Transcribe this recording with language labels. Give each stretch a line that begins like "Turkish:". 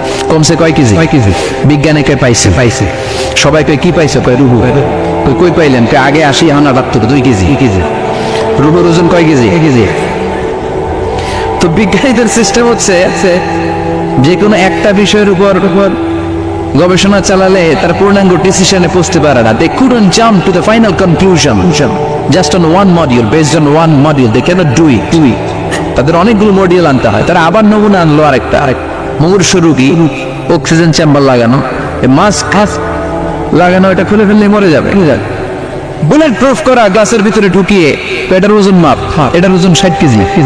Bangla: কমছে কয় কেজি? বিজ্ঞানে কে পাইছে? সবাই কই কি পাইছে? কয় রুহু। কই পাইলেন? আগে 80, এখন 78, 2 কেজি। রুহুর ওজন কয় কেজি? তো বিজ্ঞানীদের সিস্টেম হচ্ছে যে কোনো একটা বিষয়ের উপর গবেষণা চালালে তার পূর্ণাঙ্গ ডিসিশনে পৌঁছতে পারে না।
English: They couldn't jump to the final conclusion just on one module, based on one module they cannot do it.
Bangla: তাদের অনেকগুলো মডিউল আনতে হয়। তারা আবার নমুনা আনলো আরেকটা মুমূর্ষ রোগী, অক্সিজেন চেম্বার লাগানো, মাস্ক লাগানো, এটা খুলে ফেললে মরে যাবে। বুলেট প্রুফ করা গ্লাসের ভিতরে ঢুকিয়ে এটার ওজন মাপ, এটার ওজন 60 কেজি।